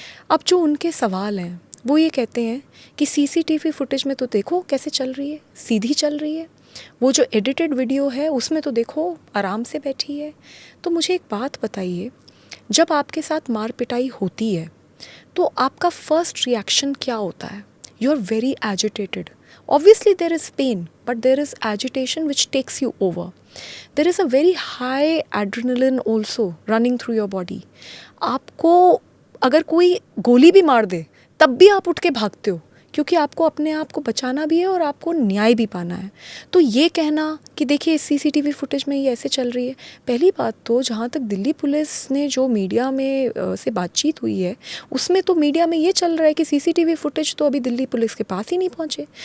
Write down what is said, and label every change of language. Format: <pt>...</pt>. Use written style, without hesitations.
<hi>अब जो उनके सवाल हैं वो ये कहते हैं कि सीसीटीवी फुटेज में तो देखो कैसे चल रही है, सीधी चल रही है, वो जो एडिटेड वीडियो है उसमें तो देखो आराम से बैठी है। तो मुझे एक बात बताइए, जब आपके साथ मार पिटाई होती है तो आपका फर्स्ट रिएक्शन क्या होता है?</hi> <en>You are very agitated, obviously there is pain, but there is agitation which takes you over. There is a very high adrenaline also running through your body.</en> <hi>आपको अगर कोई गोली भी मार दे तब भी आप उठ के भागते हो, क्योंकि आपको अपने आप को बचाना भी है और आपको न्याय भी पाना है। तो ये कहना कि देखिए सीसीटीवी फुटेज में ये ऐसे चल रही है, पहली बात तो जहाँ तक दिल्ली पुलिस ने जो मीडिया में से बातचीत हुई है उसमें तो मीडिया में ये चल रहा है कि सीसीटीवी फुटेज तो अभी दिल्ली पुलिस के पास ही नहीं पहुँचे।</hi>